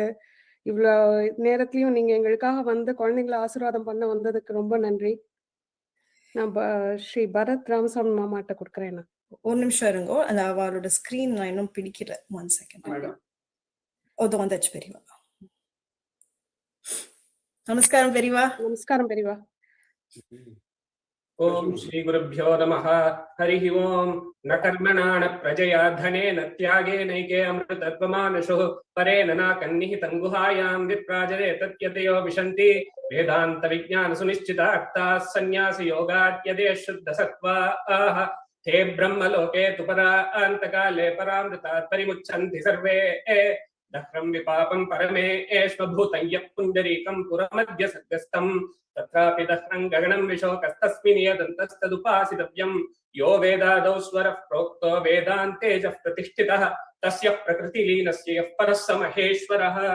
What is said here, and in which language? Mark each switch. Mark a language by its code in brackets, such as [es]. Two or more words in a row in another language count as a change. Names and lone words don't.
[ta] இவ்வளோ நேரத்திலையும் நீங்க எங்களுக்காக வந்து குழந்தைங்களை ஆசீர்வாதம் பண்ண வந்ததுக்கு ரொம்ப நன்றி. நான் ஸ்ரீ பரத் ராமசாமி மாமாட்ட கொடுக்குறேன். ஒரு நிமிஷம் இருங்கோ, அந்த அவளோட ஸ்கிரீன் நான் இன்னும் பிடிக்கல. 1 செகண்ட். வந்துச்சு பெரியவா. நமஸ்காரம் பெரியவா. நமஸ்காரம் பெரியவா. [sa] ओम श्री गुरुभ्यो नमः. हरिः ओम. न कर्मणा न प्रजया धनेन त्यागेनैके अमृतत्वमानुषुः परेण नाकन्निहितं गुहायां विप्राजरे तत्यतयो विशन्ति वेदान्त विज्ञान सुनिश्चिताक्ताः सन्न्यासयोगाद्यदे शुद्धसत्त्वाः ते ब्रह्मलोके तु परान्तकाले परामृतात् परिमुच्यन्ति सर्वे दह्रं विपापं परमेश्वभूतं यः पुण्डरीकं पुरमद्य सद्गस्तं तत्रापि दह्रं गगनं विशोकस्तस्मिन् यदन्तस्तदुपासितव्यं यो वेदादौ स्वरः प्रोक्तो वेदान्ते च प्रतिष्ठितः तस्य प्रकृतिलीनस्य यः परः स महेश्वरः.